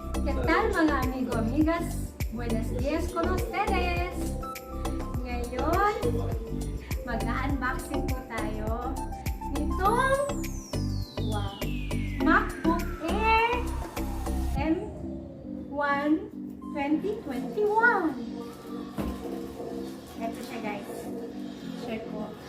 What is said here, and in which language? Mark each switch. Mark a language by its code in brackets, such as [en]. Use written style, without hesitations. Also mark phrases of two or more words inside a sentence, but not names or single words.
[es] ¿Qué tal [tl] mga amigo, [es] amigas? Buenos dias con ustedes! [tl] Ngayon, mag-unboxing po tayo nitong MacBook Air M1 2021. Ito siya guys. Share ko.